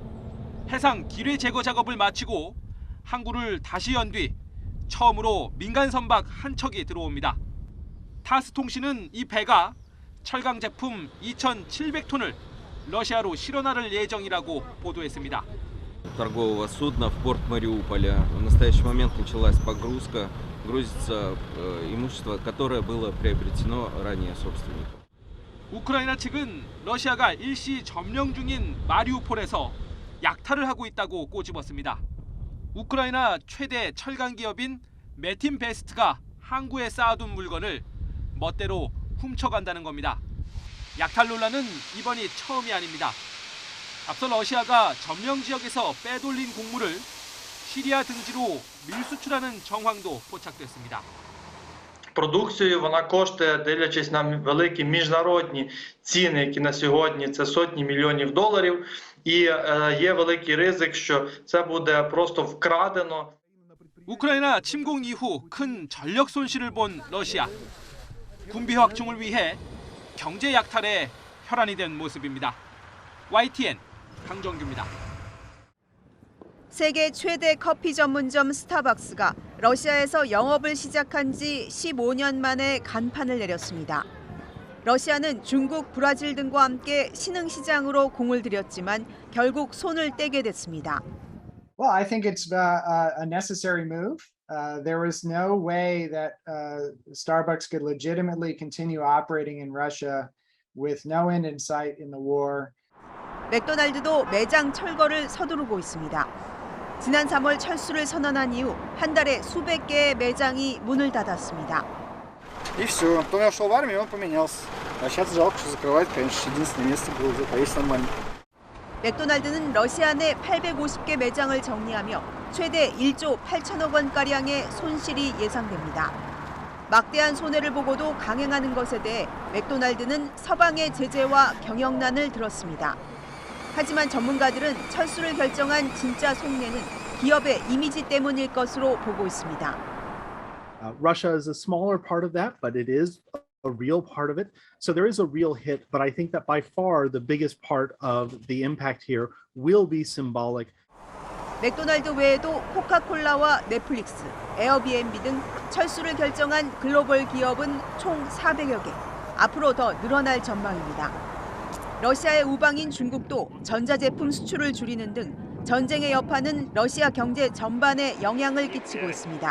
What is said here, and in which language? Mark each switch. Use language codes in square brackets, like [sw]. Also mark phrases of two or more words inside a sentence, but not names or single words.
[ko] 해상 기뢰 제거 작업을 마치고 항구를 다시 연 뒤 처음으로 민간 선박 한 척이 들어옵니다. 타스 통신은 이 배가 철강 제품 2,700톤을 러시아로 실어나를 예정이라고 보도했습니다. [ru] торгового судна в порт Мариуполя. В настоящий момент началась погрузка. Грузится имущество, которое было приобретено ранее собственником. [ko] 우크라이나 측은 러시아가 일시 점령 중인 마리우폴에서 약탈을 하고 있다고 꼬집었습니다. 우크라이나 최대 철강 기업인 메틴베스트가 항구에 쌓아둔 물건을 멋대로 훔쳐간다는 겁니다. 약탈 논란은 이번이 처음이 아닙니다. 앞서 러시아가 점령 지역에서 빼돌린 곡물을 시리아 등지로 밀수출하는 정황도 포착됐습니다. [uk] Продукцію вона коштує, дивлячись на великі міжнародні ціни, які на сьогодні це сотні мільйонів доларів, і є великий ризик, що це буде просто вкрадено. [ko] 우크라이나 침공 이후 큰 전력 손실을 본 러시아. 군비 확충을 위해 경제 약탈에 혈안이 된 모습입니다. YTN 강정규입니다. 세계 최대 커피 전문점 스타벅스가 러시아에서 영업을 시작한 지 15년 만에 간판을 내렸습니다. 러시아는 중국, 브라질 등과 함께 신흥시장으로 공을 들였지만 결국 손을 떼게 됐습니다. [en] Well, I think it's a necessary move. There was no way that Starbucks could legitimately continue operating in Russia with no end in sight in the war. [ko] 맥도날드도 매장 철거를 서두르고 있습니다. 지난 3월 철수를 선언한 이후 한 달에 수백 개의 매장이 문을 닫았습니다. [ru] И все. Потом я ушел в армию, он поменялся. А сейчас жалко, что закрывает, конечно, единственное место было, где поесть нормально. [ko] 맥도날드는 러시아 내 850개 매장을 정리하며 최대 1조 8천억 원가량의 손실이 예상됩니다. 막대한 손해를 보고도 강행하는 것에 대해 맥도날드는 서방의 제재와 경영난을 들었습니다. 하지만 전문가들은 철수를 결정한 진짜 속내는 기업의 이미지 때문일 것으로 보고 있습니다. [en] Russia is a smaller part of that, but it is a real part of it. So there is a real hit, but I think that by far the biggest part of the impact here will be symbolic. [ko] 맥도날드 외에도 코카콜라와 넷플릭스, 에어비앤비 등 철수를 결정한 글로벌 기업은 총 400여 개. 앞으로 더 늘어날 전망입니다. 러시아의 우방인 중국도 전자제품 수출을 줄이는 등 전쟁의 여파는 러시아 경제 전반에 영향을 끼치고 있습니다.